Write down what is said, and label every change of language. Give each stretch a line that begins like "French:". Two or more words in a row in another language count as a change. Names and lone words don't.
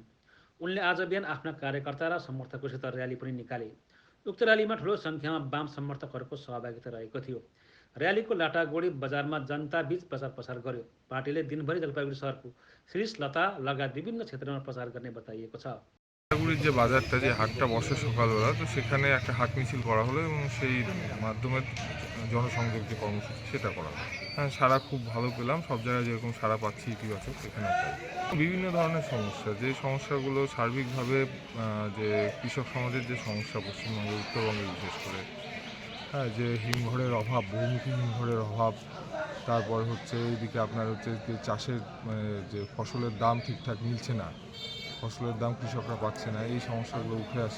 Nepali: उनले आज बिहान आफ्ना कार्यकर्ता र समर्थकहरूसित र्याली पनि निकाले। उक्त र्यालीमा ठूलो सङ्ख्यामा वाम समर्थकहरूको सहभागिता रहेको थियो। र्यालीको लाटागोडी बजारमा जनताबीच प्रचार प्रसार गर्यो। पार्टीले दिनभरि जलपाइगुडी शहरको श्रीलता लगायत विभिन्न क्षेत्रमा प्रचार गर्ने बताइएको छ।
Bangla: জলপাইগুড়ির যে বাজারটা যে হাটটা বসে সকালবেলা, তো সেখানে একটা হাট মিছিল করা হলো এবং সেই মাধ্যমে জনসংযোগ যে কর্মসূচি সেটা করা হলো। হ্যাঁ, সাড়া খুব ভালো পেলাম, সব জায়গায় যেরকম সাড়া পাচ্ছি ইতিবাচক, সেখানেও তাই। বিভিন্ন ধরনের সমস্যা, যে সমস্যাগুলো সার্বিকভাবে যে কৃষক সমাজের যে সমস্যা পশ্চিমবঙ্গে, উত্তরবঙ্গে বিশেষ করে, হ্যাঁ, যে হিমঘরের অভাব, বহুমুখী হিমঘরের অভাব, তারপর হচ্ছে এইদিকে আপনার হচ্ছে যে চাষের যে ফসলের দাম ঠিকঠাক মিলছে না, ফসলের দাম কৃষকরা পাচ্ছে না, এই সমস্যাগুলো উঠে আসছে।